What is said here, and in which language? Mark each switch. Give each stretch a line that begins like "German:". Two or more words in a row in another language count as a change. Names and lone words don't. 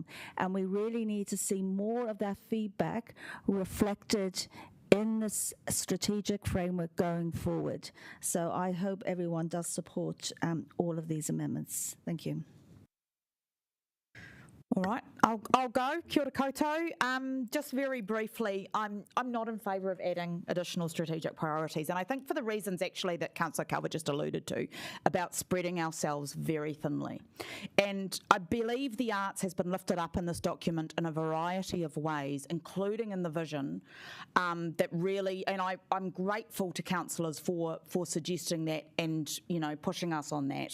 English: And we really need to see more of that feedback reflected in this strategic framework going forward. So I hope everyone does support all of these amendments. Thank you. All right, I'll go.
Māori: Kia ora koutou.
English: Just very briefly, I'm not in favour of adding additional strategic priorities, and I think for the reasons actually that Councillor Calvert just alluded to about spreading ourselves very thinly. And I believe the arts has been lifted up in this document in a variety of ways, including in the vision, that really, and I'm grateful to councillors for suggesting that and pushing us on that.